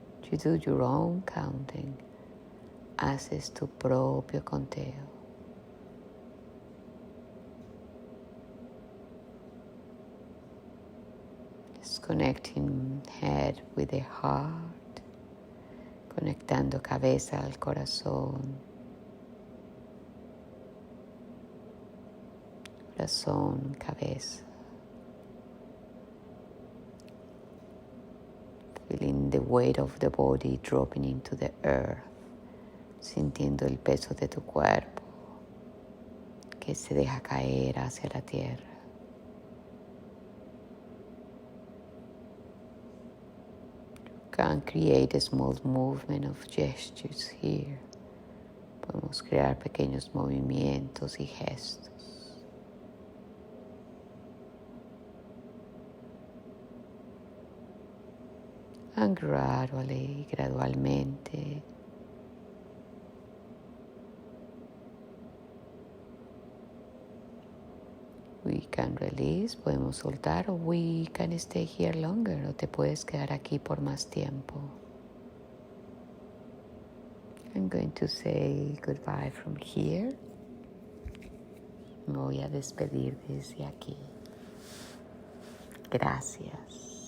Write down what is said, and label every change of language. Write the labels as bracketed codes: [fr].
[en] You do your own counting. [es] Haces tu propio conteo. [en] Just connecting head with the heart. [es] Conectando cabeza al corazón. Corazón, cabeza. [en] Feeling the weight of the body dropping into the earth. [es] Sintiendo el peso de tu cuerpo que se deja caer hacia la tierra. [en] You can create a small movement of gestures here. [es] Podemos crear pequeños movimientos y gestos. [en] And [es] gradualmente, [en] We can release, [es] podemos soltar, o [en] we can stay here longer, [es] o te puedes quedar aquí por más tiempo. [en] I'm going to say goodbye from here. [es] Me voy a despedir desde aquí. Gracias.